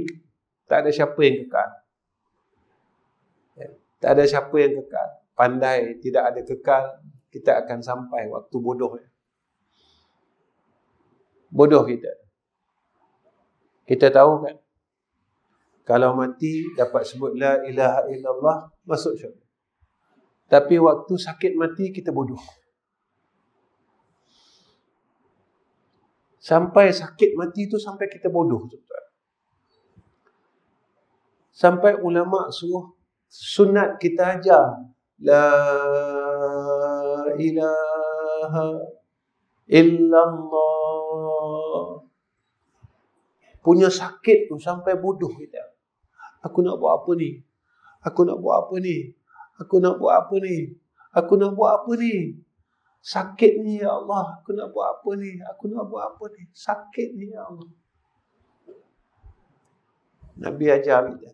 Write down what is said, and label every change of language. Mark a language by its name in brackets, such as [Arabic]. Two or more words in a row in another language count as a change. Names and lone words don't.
[Malay] Tak ada siapa yang kekal. Tak ada siapa yang kekal. Pandai tidak ada kekal, kita akan sampai waktu bodoh. Bodoh kita. Kita tahu kan, kalau mati dapat sebut [Arabic] لا إله إلا الله, [Malay] masuk syurga. Tapi waktu sakit mati kita bodoh. Sampai sakit mati tu sampai kita bodoh, tuan-tuan. Sampai ulama suruh sunat kita ajar [Arabic] لا إله إلا الله. [Malay] Punya sakit tu sampai bodoh kita. Aku nak buat apa ni? Aku nak buat apa ni? Aku nak buat apa ni? Aku nak buat apa ni? Sakit ni [Arabic] يا الله. [Malay] Aku nak buat apa ni? Aku nak buat apa ni? Sakit ni [Arabic] يا الله. [Malay] Nabi ajar kita.